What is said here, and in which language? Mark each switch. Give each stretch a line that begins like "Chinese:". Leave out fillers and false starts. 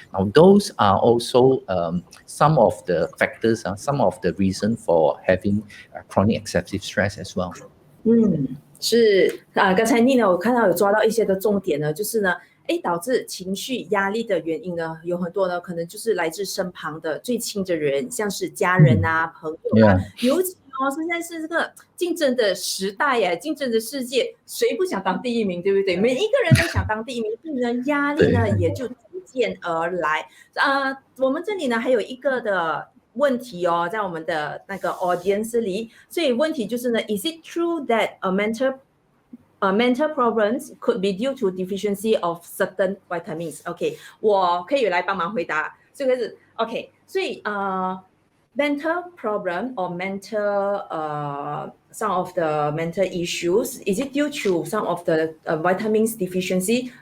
English: Now, those are also some of the factors, some of the reason for having chronic excessive stress as well.
Chinese: 是刚才Nick呢，我看到有抓到一些的重点呢，就是呢，导致情绪压力的原因呢，有很多呢，可能就是来自身旁的最亲的人，像是家人啊、朋友啊，尤其现在是这个竞争的时代耶，竞争的世界，谁不想当第一名，对不对？每一个人都想当第一名，所以呢，压力呢也就逐渐而来。我们这里呢还有一个的问题在我们的那个 audience 里，所以问题就是呢 ，
English: Is it true that mental problems could be due to deficiency of certain vitamins? OK，
Chinese: 我可以来帮忙回答这个是
English: OK， 所以mental problem or some of the mental issues, is it due to some of the vitamins deficiency?